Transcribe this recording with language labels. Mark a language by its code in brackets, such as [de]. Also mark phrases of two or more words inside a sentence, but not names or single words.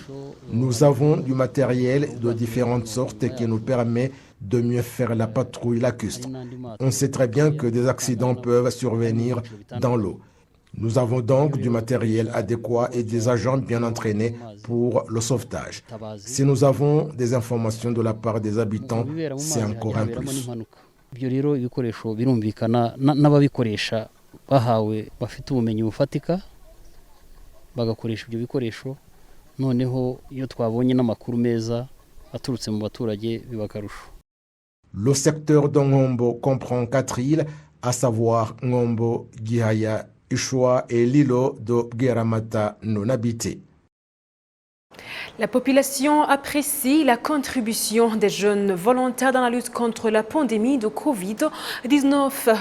[fr] Nous avons du matériel de différentes sortes qui nous permet de mieux faire la patrouille lacustre. On sait très bien que des accidents peuvent survenir dans l'eau. Nous avons donc du matériel adéquat et des agents bien entraînés pour le sauvetage. Si nous avons des informations de la part des habitants, c'est encore un plus. [rw] Ibyo rero ibikoresho birumvikana n'ababikoresha bahawe bafite ubumenyi bufatika bagakoresha ibyo bikoresho noneho iyo twabonye n'amakuru meza aturutse mu baturage bibakarusho. [fr] Le secteur de Ngombo comprend 4 îles, à savoir Ngombo, Gihaya, Ishwa et l'îlot de Bweramata non habité. La population apprécie la contribution des jeunes volontaires dans la lutte contre la pandémie de Covid-19.